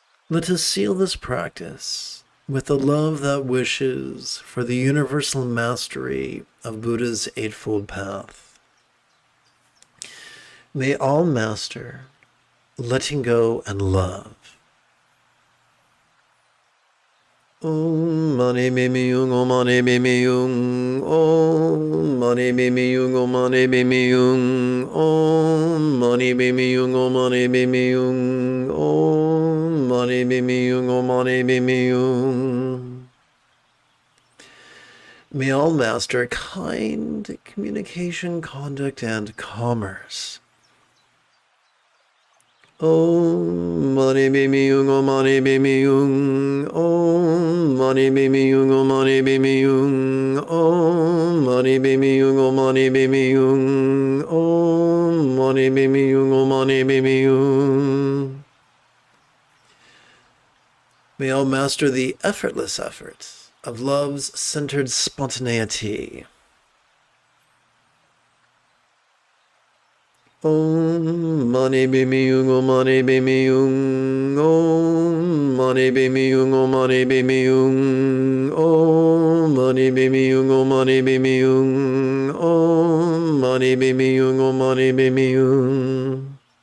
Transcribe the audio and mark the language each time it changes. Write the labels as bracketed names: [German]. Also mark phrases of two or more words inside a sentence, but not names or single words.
[English] Let us seal this practice with the love that wishes for the universal mastery of Buddha's Eightfold Path. May all master letting go and love. [Sanskrit] Om mani mimi yung, om mani mimi yung, om mani mimi yung, om mani mimi yung, om mani mimi yung, om mani mimi yung, om mani mimi yung, om mani mimi yung. [English] May all master kind communication, conduct, and commerce. [Sanskrit] Om mani mimi yung, om mani mimi yung, om mani mimi yung, om mani mimi yung, om mani mimi yung, om mani mimi yung, om mani mimi yung, om mani mimi yung. [English] May all master the effortless effort of love's centered spontaneity. [Sanskrit] Om mani bimi yung, om mani bimi yung, om mani bimi yung, om mani bimi yung, om mani bimi yung, om mani bimi yung, om mani bimi yung, om mani bimi yung.